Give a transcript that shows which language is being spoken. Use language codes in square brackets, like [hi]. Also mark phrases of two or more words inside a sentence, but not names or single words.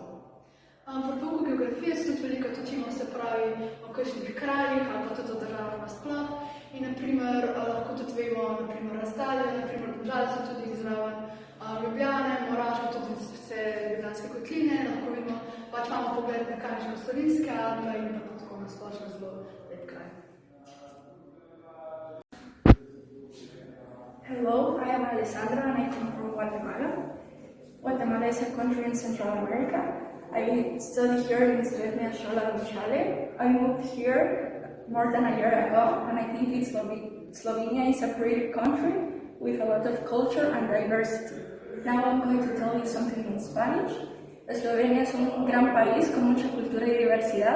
[sl] Po pouku geografije se tudi veliko učimo, se pravi, o kakšnih krajih ali pa tudi o državah nasploh. In naprimer, lahko tudi vemo, naprimer, razdalje, naprimer, Domžale so tudi zraven Ljubljane, Moravč pa tudi vse Ljubljanske kotline, lahko vidimo, pač imamo pogled na kakšne Savinjske Alpe in pa tako nasplošno zelo lep kraj. [en] Hello, I am Alessandra and I come from Guatemala. Guatemala is a country in Central America. I study here in SŠ Domžale. I moved here more than a year ago and I think Slovenia is a pretty country with a lot of culture and diversity. Now I'm going to tell you something in Spanish. [es] Eslovenia es un gran país con mucha cultura y diversidad.